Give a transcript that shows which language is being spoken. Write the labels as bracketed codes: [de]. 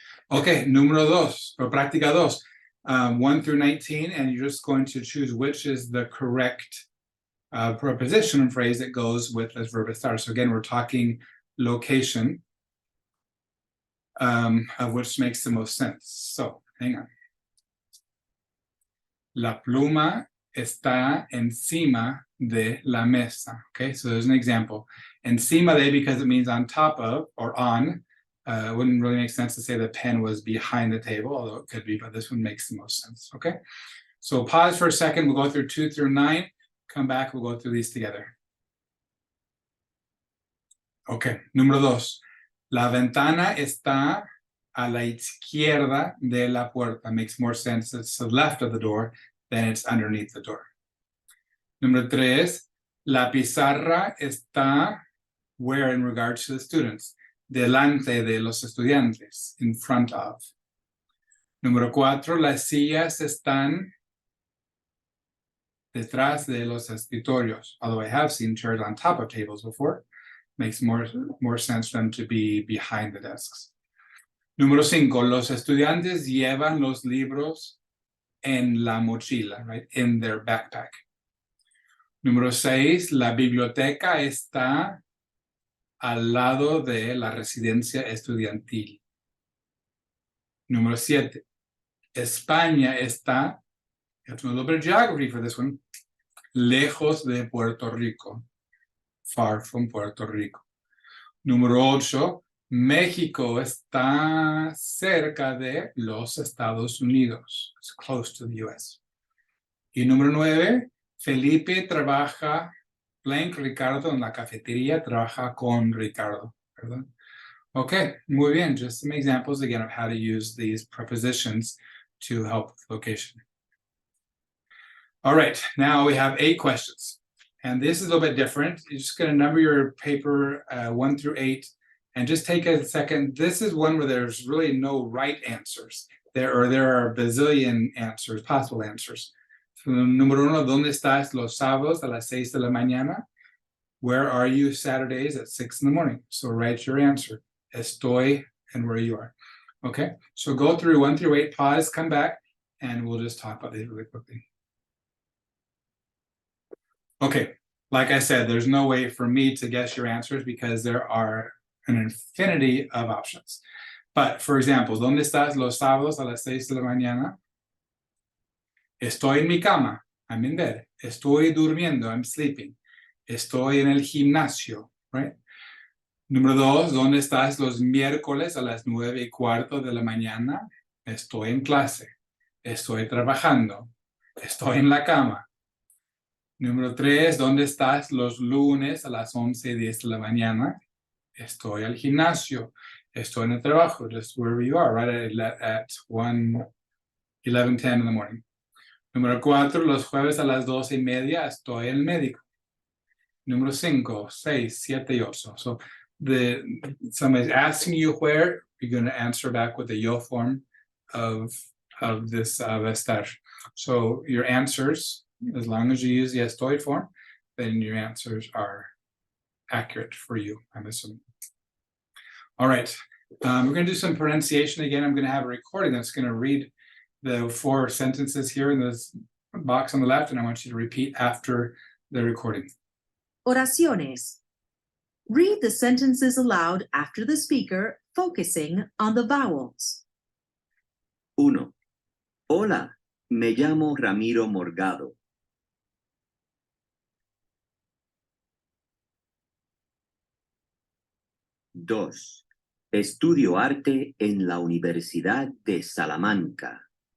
[en] Okay, número dos, or práctica dos, 1 through 19, and you're just going to choose which is the correct preposition and phrase that goes with this verb estar. So again, we're talking location, of which makes the most sense. So, hang on. [es] La pluma está encima de la mesa. [en] Okay, so there's an example. Encima de, because it means on top of or on. It wouldn't really make sense to say the pen was behind the table, although it could be, but this one makes the most sense. Okay, so pause for a second. We'll go through 2 through 9. Come back, we'll go through these together. Okay, número 2. [es] La ventana está a la izquierda de la puerta. [en] Makes more sense. It's to the left of the door than it's underneath the door. [es] Número 3. La pizarra está [en] where in regards to the students? [es] Delante de los estudiantes, [en] in front of. [es] Número 4. Las sillas están detrás de los escritorios. [en] Although I have seen chairs on top of tables before, makes more sense for them to be behind the desks. [es] Número 5, los estudiantes llevan los libros en la mochila, [en] right, in their backpack. [es] Número 6, la biblioteca está al lado de la residencia estudiantil. Número 7, España está, [en] you have to know a little bit of geography for this one, [es] lejos de Puerto Rico, [en] far from Puerto Rico. [es] Número 8, México está cerca de los Estados Unidos. [en] It's close to the US. [es] Y número 9, Felipe trabaja, blank, Ricardo en la cafetería trabaja con Ricardo. ¿Verdad? Okay, muy bien. [en] Just some examples again of how to use these prepositions to help with location. All right, now we have 8 questions. And this is a little bit different. You're just going to number your paper 1 through 8 and just take a second. This is one where there's really no right answers. There are a bazillion answers, possible answers. So, [es] número 1, ¿dónde estás los sábados a las 6 de la mañana? [en] Where are you Saturdays at 6 in the morning? So write your answer. [es] Estoy [en] and where you are. Okay, so go through 1 through 8, pause, come back, and we'll just talk about these really quickly. Okay, like I said, there's no way for me to guess your answers because there are an infinity of options. But for example, [es] ¿dónde estás los sábados a las 6 de la mañana? Estoy en mi cama. [en] I'm in bed. [es] Estoy durmiendo. [en] I'm sleeping. [es] Estoy en el gimnasio, right? Número 2, ¿dónde estás los miércoles a las 9:15 de la mañana? Estoy en clase. Estoy trabajando. Estoy en la cama. Número 3, ¿dónde estás los lunes a las 11:10 de la mañana? Estoy al gimnasio. Estoy en el trabajo, [en] just wherever you are, right at 11:10 in the morning. [es] Número 4, los jueves a las 12:30 estoy en el médico. Número 5, 6, 7 y 8. [en] So somebody's asking you where, you're going to answer back with the yo form of this estar. So your answers, as long as you use the estoy form, then your answers are accurate for you, I'm assuming. All right, we're going to do some pronunciation again. I'm going to have a recording that's going to read the 4 sentences here in this box on the left, and I want you to repeat after the recording. [es] Oraciones. [en] Read the sentences aloud after the speaker, focusing on the vowels. 1. [es] Hola, me llamo Ramiro Morgado. 2. Estudio arte en la Universidad de Salamanca.